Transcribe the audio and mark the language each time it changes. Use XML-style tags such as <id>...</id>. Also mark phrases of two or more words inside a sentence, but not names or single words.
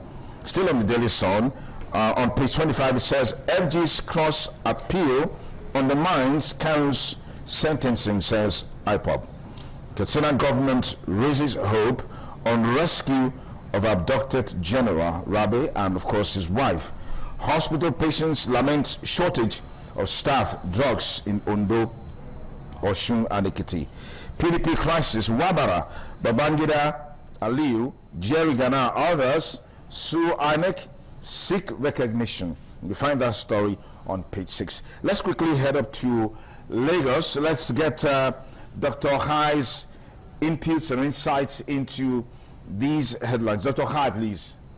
<en>Still on the Daily Sun, on page 25 it says, FG's cross appeal undermines Karu's sentencing, says IPOB. Katsina government raises hope on rescue of abducted General Rabe and of course his wife. Hospital patients lament shortage of staff, drugs in Ondo, Osun and Ekiti. PDP crisis, Wabara, Babangida, Aliyu, Jerry Gana, others sue INEC, seek recognition. You find that story on page 6. Let's quickly head up to Lagos. Let's get Dr. Hai's inputs and insights into these headlines. Dr. Hai, please.</en>